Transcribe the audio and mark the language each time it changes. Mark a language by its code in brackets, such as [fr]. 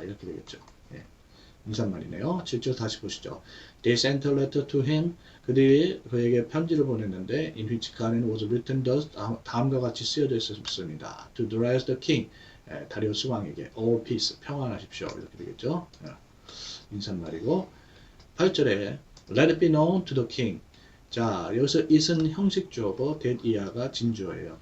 [ko] 이렇게 되겠죠. 인사말이네요. 7절 다시 보시죠. [en] They sent a letter to him. [ko] 그들이 그에게 편지를 보냈는데 in which 그 안에는 [en] was written thus [ko] 다음과 같이 쓰여져 있었습니다. [en] To Darius the king. [ko] 다리우스 왕에게 [en] all peace [ko] 평안하십시오. 이렇게 되겠죠. 인사말이고 8절에 [en] let it be known to the king. [ko] 자 여기서 it은 형식주어고 that 이하가 진주어예요.